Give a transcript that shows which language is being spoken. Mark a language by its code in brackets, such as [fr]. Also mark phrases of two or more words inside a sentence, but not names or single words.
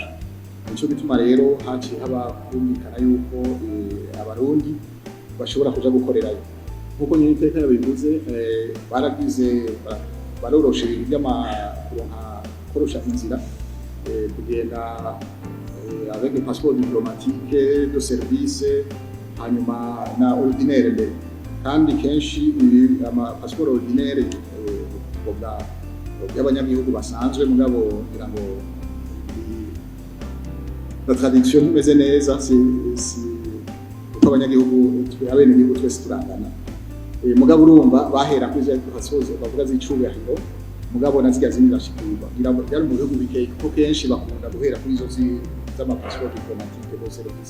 [rn] Nico bituma rero haciye haba kumvikana yuko abarundi bashobora kuja gukorerayo. Nkuko nyine iteka yabivuze, baroroshe ibintu korosha inzira, kugenda [fr] avec des passeports diplomatiques de service, [rn] hanyuma na ordinaire mbere. Kandi kenshi ama passport ordinaire y'abanyagihugu basanzwe, mugabo ngira ngo [fr] la traduction [rn] imeze neza, si uko abanyagihugu abenegihugu twese turangana. Mugabo urumva bahera kuri izo hasoze bavuga z'icubahiro, mugabo nazirya zindi zashikirwa byari mu bihugu bikeye, kuko kenshi bakunda guhera kuri izo z'amapassport [fr] diplomatique de service.